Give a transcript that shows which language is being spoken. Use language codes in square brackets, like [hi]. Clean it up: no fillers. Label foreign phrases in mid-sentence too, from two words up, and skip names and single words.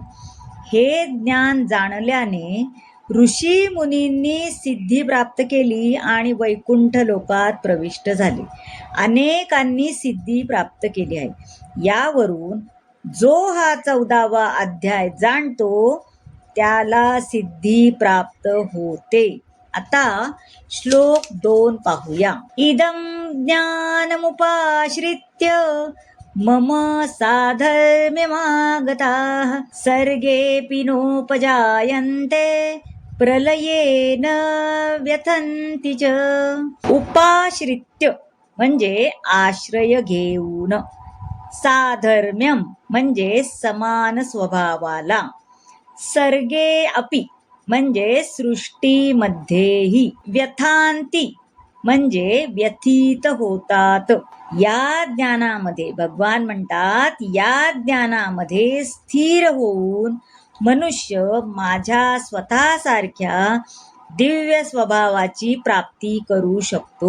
[mr] हे ज्ञान जाणल्याने ऋषी मुनींनी सिद्धी प्राप्त केली आणि वैकुंठ लोकात प्रविष्ट झाले. अनेकांनी सिद्धी प्राप्त केली आहे. यावरून जो हा 14वा अध्याय जाणतो त्याला सिद्धी प्राप्त होते. आता श्लोक 2 पाहूया. [sa] इदं ज्ञानमुपाश्रित्य मम साधर्म्यमागताः सर्गेऽपि नोपजायन्ते प्रलयेन व्यथन्ति च. [mr] उपाश्रित्य म्हणजे आश्रय घेऊन, साधर्म्यम म्हणजे समान स्वभावाला, [sa] सर्गे अपि [mr] म्हणजे सृष्टीमध्येही, व्यथांती म्हणजे व्यथित होतात. या ज्ञानामध्ये भगवान म्हणतात, या ज्ञानामध्ये स्थिर होऊन मनुष्य माझ्या स्वतःसारख्या दिव्य स्वभावाची प्राप्ती करू शकतो.